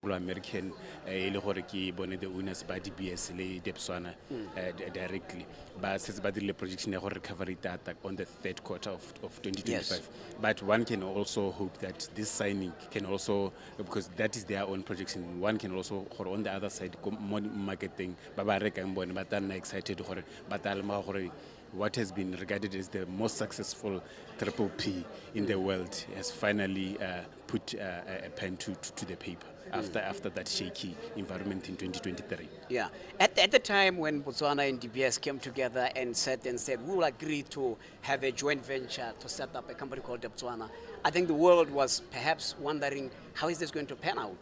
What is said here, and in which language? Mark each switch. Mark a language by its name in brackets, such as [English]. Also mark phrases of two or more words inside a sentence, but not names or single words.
[Tswana] American le gore ke bone [English] the owners [Tswana] ba DBS le Botswana directly ba setse ba dirile projection ya gore [English] recovery data on the third quarter of [Tswana] 2025. [English] Yes. But one can also hope that this signing can also, because that is their own projection, one can also gore on the other side marketing [Tswana] ba ba rekang bone ba tla excited gore ba tla lemoga gore [English] what has been regarded as the most successful triple P in the world has finally put a pen to the paper after that shaky environment in 2023. Yeah. At the time when Botswana and DBS came together and said, we will agree to have a joint venture to set up a company called Botswana, I think the world was perhaps wondering, how is this going to pan out?